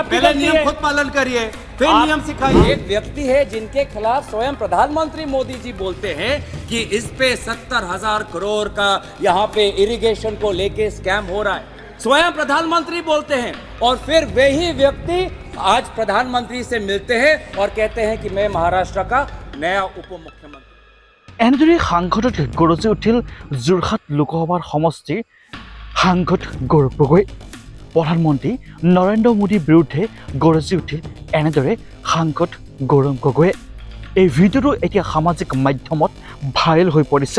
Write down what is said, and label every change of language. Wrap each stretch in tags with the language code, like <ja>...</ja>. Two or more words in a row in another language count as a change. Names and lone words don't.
<hi>पहले नियम खुद पालन करिए, फिर नियम सिखाइए। एक व्यक्ति है जिनके खिलाफ स्वयं प्रधानमंत्री मोदी जी बोलते हैं कि इस पे 70,000 करोड़ का यहाँ पे इरिगेशन को लेके स्कैम हो रहा है। स्वयं प्रधानमंत्री बोलते हैं और फिर वही व्यक्ति आज प्रधानमंत्री से मिलते हैं और कहते हैं कि मैं महाराष्ट्र का नया उप मुख्यमंत्री।</hi> <as>এনেদৰে সাংসদত গৰজি উঠিল যোৰহাট লোকসভাৰ সমষ্টিৰ সাংসদ গৌৰৱ গগৈ। প্ৰধানমন্ত্ৰী নৰেন্দ্ৰ মোদীৰ বিৰুদ্ধে গৰজি উঠিল এনেদৰে সাংসদ গৌৰৱ গগৈয়ে। এই ভিডিঅ'টো এতিয়া সামাজিক মাধ্যমত ভাইৰেল হৈ পৰিছে।</as>